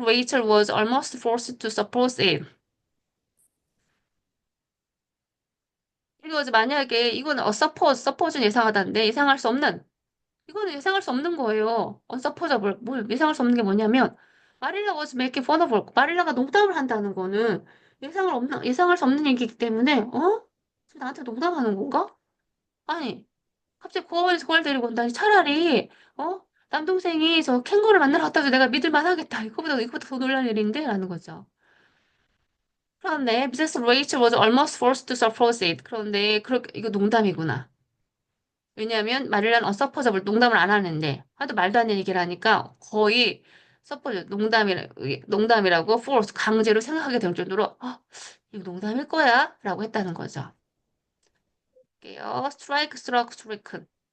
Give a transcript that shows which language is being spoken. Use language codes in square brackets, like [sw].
[en] Rachel was almost forced to suppose it. [ko] 이거 만약에 이거는 suppose는 예상하다인데 예상할 수 없는 이거는 예상할 수 없는 거예요. unsupposable. 뭐 예상할 수 없는 게 뭐냐면 마릴라 [en] was making fun of her. [ko] 마릴라가 농담을 한다는 거는 예상할 수 없는 얘기이기 때문에 지금 나한테 농담하는 건가? 아니 갑자기 고아원에서 그걸 데리고 온다니 차라리 남동생이 저 캥거를 만나러 갔다 해서 내가 믿을 만하겠다. 이거보다 더 놀랄 일인데? 라는 거죠. 그런데 Mrs. [en] Rachel was almost forced to suppose it. [ko] 그런데 그렇게 이거 농담이구나. 왜냐하면 마릴라는 어서퍼잡을 농담을 안 하는데 하도 말도 안 되는 얘기를 하니까 거의 서포즈 농담이라고 force 강제로 생각하게 될 정도로 이거 농담일 거야? 라고 했다는 거죠. 볼게요. strike, struck, stricken.